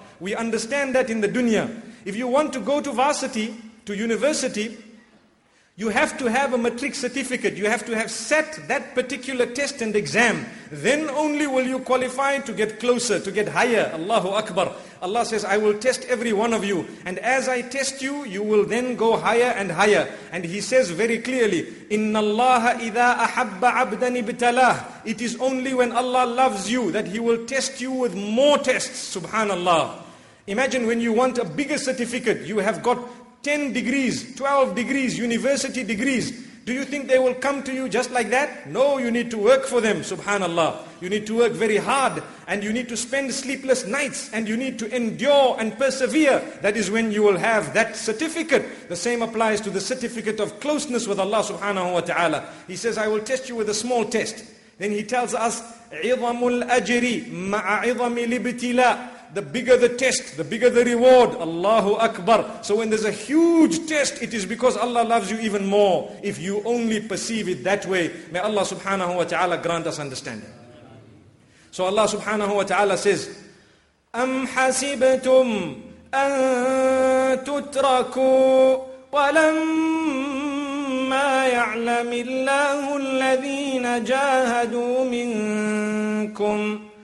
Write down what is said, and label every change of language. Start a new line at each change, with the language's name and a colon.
English: We understand that in the dunya. If you want to go to varsity, to university, you have to have a matric certificate. You have to have set that particular test and exam. Then only will you qualify to get closer, to get higher. Allahu Akbar. Allah says, I will test every one of you. And as I test you, you will then go higher and higher. And He says very clearly,
Arabic: إِنَّ اللَّهَ إِذَا أَحَبَّ عَبْدًا إِبْتَلَاهُ.
English: It is only when Allah loves you that He will test you with more tests. Subhanallah. Imagine when you want a bigger certificate, you have got 10 degrees, 12 degrees, university degrees. Do you think they will come to you just like that? No, you need to work for them, subhanallah. You need to work very hard and you need to spend sleepless nights and you need to endure and persevere. That is when you will have that certificate. The same applies to the certificate of closeness with Allah subhanahu wa ta'ala. He says, I will test you with a small test. Then he tells us,
Arabic: عِظَمُ الْأَجْرِ مَعَ عِظَمِ الْإِبْتِلَىٰ.
English: The bigger the test, the bigger the reward. Allahu Akbar. So when there's a huge test, it is because Allah loves you even more. If you only perceive it that way, may Allah subhanahu wa ta'ala grant us understanding. So Allah subhanahu wa ta'ala says,
Arabic: أَمْ حَسِبْتُمْ أَن تُتْرَكُوا وَلَمَّا يَعْلَمِ اللَّهُ الَّذِينَ جَاهَدُوا مِنْكُمْ.